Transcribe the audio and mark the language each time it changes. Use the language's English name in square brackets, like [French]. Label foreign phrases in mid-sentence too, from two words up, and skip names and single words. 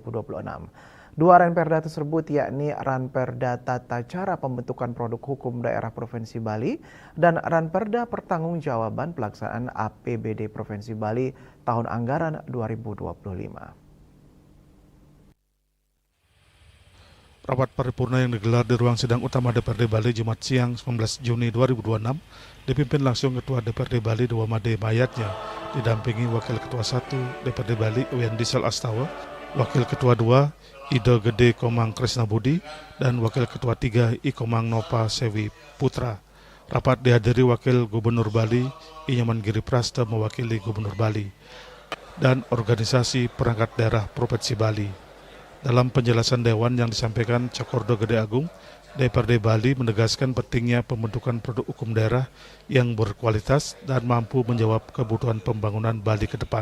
[Indonesian] 2 ranperda tersebut yakni Ranperda Tata Cara Pembentukan Produk Hukum Daerah Provinsi Bali dan Ranperda Pertanggungjawaban Pelaksanaan APBD Provinsi Bali tahun anggaran 2025. Rapat paripurna yang digelar di ruang sidang utama DPRD Bali Jumat siang 19 Juni 2026 dipimpin langsung Ketua DPRD Bali Dewa Made Mayatnya, didampingi Wakil Ketua 1 DPRD Bali Uyan Diesel Astawa, Wakil Ketua 2 Ida Gede Komang Krisna Budi, dan Wakil Ketua 3 I Komang Nopa Sewi Putra. Rapat dihadiri Wakil Gubernur Bali I Nyoman Giri Prasta mewakili Gubernur Bali dan organisasi perangkat daerah Provinsi Bali. Dalam penjelasan Dewan yang disampaikan Cakordo Gede Agung, DPRD Bali menegaskan pentingnya pembentukan produk hukum daerah yang berkualitas dan mampu menjawab kebutuhan pembangunan Bali ke depan.